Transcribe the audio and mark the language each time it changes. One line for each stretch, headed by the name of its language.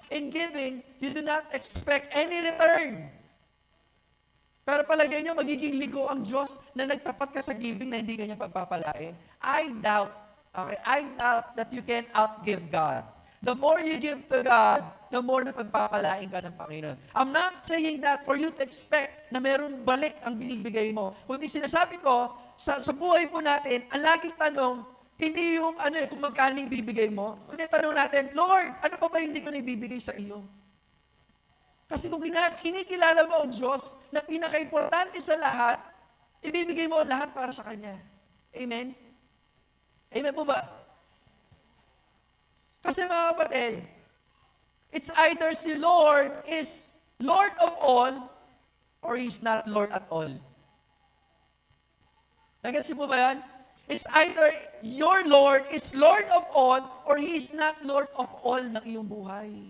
English: In giving, you do not expect any return.
Filipino: Pero palagay nyo, magiging ligo ang Diyos na nagtapat ka sa giving na hindi kanya pagpapalain.
English: I doubt that you can outgive God. The more you give to God, the more
Filipino: na pagpapalain ka ng Panginoon.
English: I'm not saying that for you to expect
Filipino: na meron balik ang binibigay mo. Kundi sinasabi ko, sa buhay po natin, ang laging tanong, hindi yung kung magkano yung bibigay mo. Kundi tanong natin, Lord, ano pa ba hindi ko na ibibigay sa iyo? Kasi kung kinikilala mo ang Diyos na pinaka-importante sa lahat, ibibigay mo ang lahat para sa Kanya. Amen? Amen po ba? Kasi mga kapatid,
English: it's either si Lord is Lord of all or He's not Lord at all.
Filipino: Nagkasi po ba yan?
English: It's either your Lord is Lord of all or He's not Lord of all
Filipino: ng iyong buhay.